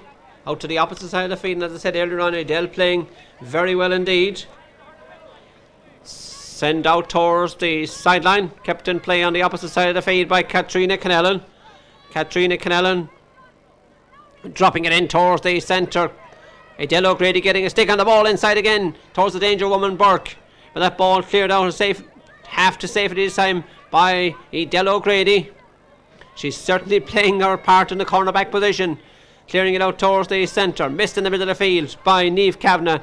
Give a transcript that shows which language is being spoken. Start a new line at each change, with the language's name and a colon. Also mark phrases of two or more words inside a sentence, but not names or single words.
English: Out to the opposite side of the field, and as I said earlier on, Edel playing very well indeed. Send out towards the sideline, kept in play on the opposite side of the field by Katrina Kennellan. Katrina Kennellan dropping it in towards the centre. Edel O'Grady getting a stick on the ball inside again towards the danger woman Burke. But that ball cleared out safe, half to safety this time by Edel O'Grady. She's certainly playing her part in the cornerback position. Clearing it out towards the centre. Missed in the middle of the field by Niamh Kavanagh.